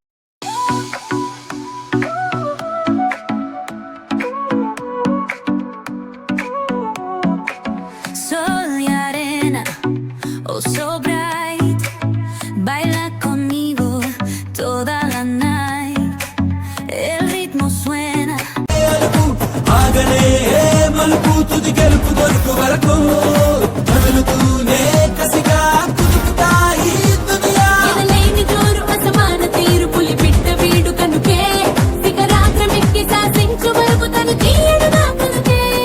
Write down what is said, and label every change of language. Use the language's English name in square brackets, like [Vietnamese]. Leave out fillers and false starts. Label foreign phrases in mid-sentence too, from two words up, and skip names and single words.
[Spanish] Sol y arena, [English] oh so bright, [Spanish] baila conmigo toda la night. El ritmo suena. [Telugu] ఆగలే మలుపు తుది గెలుపు దొరుకు వరకు కదులుతూనే కసిగా కుదుకుతాయి దునియా ఎనలేని జోరు అసమాన తీరు పులి పిట్ట వీడు కనుకే శిఖరాగ్రమెక్కి శాసించు వరకు తను తీయడు నా కనుకే